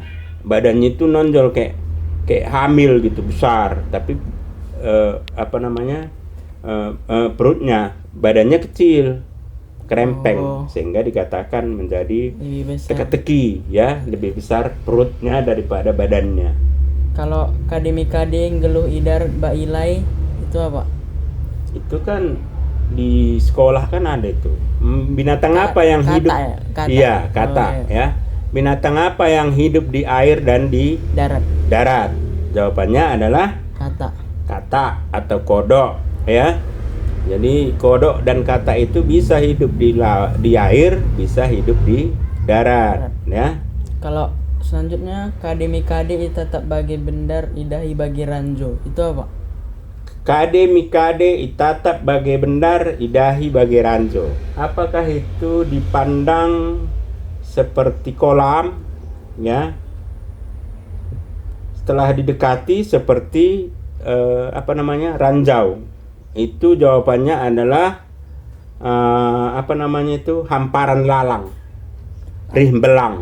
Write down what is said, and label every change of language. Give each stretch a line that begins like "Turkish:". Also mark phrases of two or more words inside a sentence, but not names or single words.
Indonesian: Badannya itu nonjol kayak hamil gitu, besar, tapi perutnya, badannya kecil, kerempeng, sehingga dikatakan menjadi teka-teki, ya, lebih besar perutnya daripada badannya.
Batak Karo: Kalau kade mikade ngeluh idar bailai
Indonesian: itu apa? Itu kan di sekolah kan ada itu. Binatang apa yang kata, hidup? ya? Kata. Iya, kata, ya. Binatang apa yang hidup di air dan di darat? Jawabannya adalah kata atau kodok, ya. Jadi kodok dan kata itu bisa hidup di air, bisa hidup di darat, ya.
Batak Karo: Kalau selanjutnya kade mikade itatap bagi bendar idahi bagi ranjo
Indonesian: itu apa?
Batak Karo: Kade mikade itatap bagi bendar idahi bagi ranjo.
Indonesian: Apakah itu dipandang seperti kolam, ya? Setelah didekati seperti ranjau. Itu jawabannya adalah hamparan lalang, rihbelang.